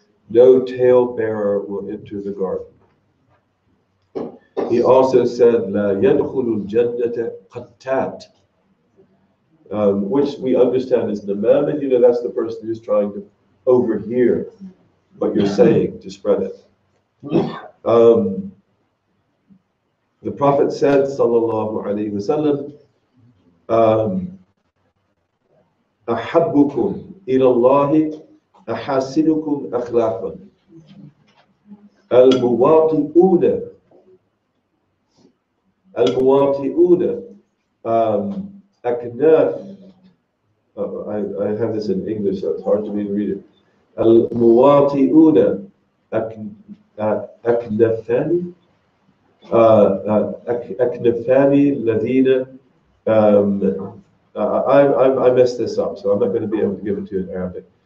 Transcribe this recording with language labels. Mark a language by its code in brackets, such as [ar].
[en] No talebearer will enter the garden. He also said, [ar] لا يدخل الجنة قتات, [en] which we understand as namam, and that's the person who's trying to overhear what you're saying to spread it. The Prophet said, [ar] sallallahu alaihi wasallam, أحبكم إلى الله أحاسنكم أخلاقا المواطئون أكناف [en] I have this in English, so it's hard for me to read it. [ar] Al-muwati'una aknafani aknafani ladina. [en] I messed this up, so I'm not going to be able to give it to you in Arabic.